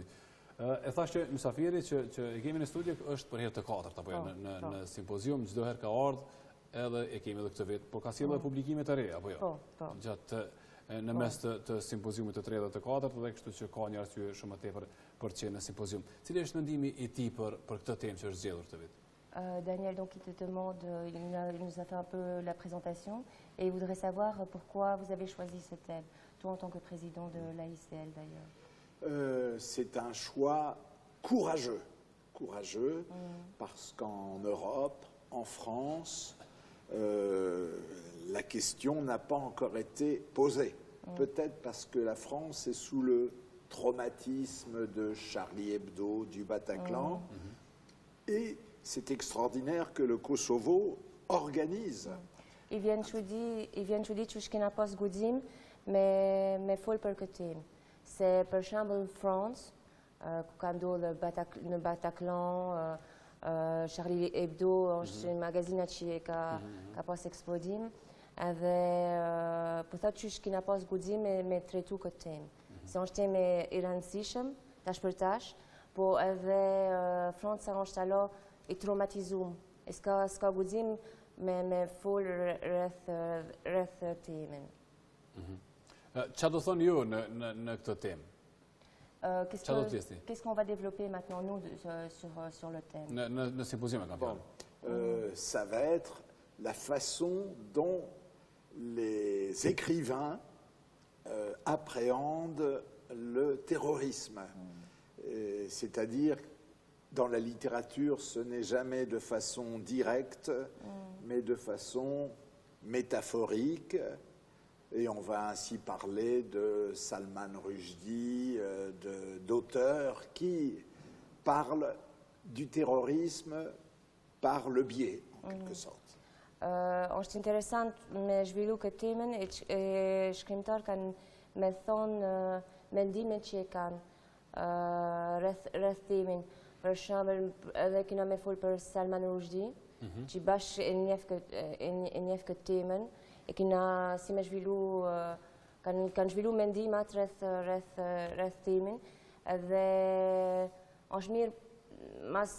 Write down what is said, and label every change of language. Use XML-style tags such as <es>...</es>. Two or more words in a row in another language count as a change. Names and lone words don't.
<sq>E thash që mysafiri që e kemi në studio është për herë të katërt apo jo në simpozium, çdo herë ka ardhur edhe e kemi edhe këtë vit, por ka sjellë publikime të reja apo jo? Po. Gjatë në mes të simpoziumit të tretë dhe të katërt dhe kështu që ka një arsye shumë më tepër për të qenë në simpozium. Cili është mendimi i tij për këtë temë që është zgjedhur këtë vit?</sq> <fr>Daniel, donc, il te demande, il nous a fait un peu la présentation et il voudrait savoir pourquoi vous avez choisi ce thème, toi en tant que président de l'AICL d'ailleurs. C'est un choix courageux, parce qu'en Europe, en France, la question n'a pas encore été posée. Peut-être parce que la France est sous le traumatisme de Charlie Hebdo, du Bataclan, et c'est extraordinaire que le Kosovo organise.</fr> <sq>I vjen çudi që kena pas guxim me fol për këtë temë. Se për shembull në Francë, ku ka ndodhur në Bataclan, Charlie Hebdo është një magazina që ka pas eksplodim, edhe po thotë që kena pas guxim me trajtu këtë temë. Se është temë e rëndësishme tash për tash, po edhe Franca është alo i traumatizuar. E s'ka guxim me fol rreth temën. Çfarë do thoni ju në këtë temë?</sq> <fr>Qu'est-ce qu'on va développer maintenant nous sur le thème?</fr> <sq>Në simpozium e kam fjalën.</sq> <fr>Ça va être la façon dont les écrivains appréhendent le terrorisme. C'est-à-dire dans la littérature, ce n'est jamais de façon directe, mais de façon métaphorique. Et on va ainsi parler de Salman Rushdie, d'auteurs qui parlent du terrorisme par le biais, en quelque sorte.</fr> <sq>Është interesant me zhvillu këtë temën e shkrimtar kanë me thonë mendimet që e kanë rreth temën. Për shembull, edhe kena me fol për Salman Rushdie, që bashkë e njeh këtë temën, e kena si me zhvillu, kanë zhvillu mendimat rreth temën, edhe është mirë mas</sq>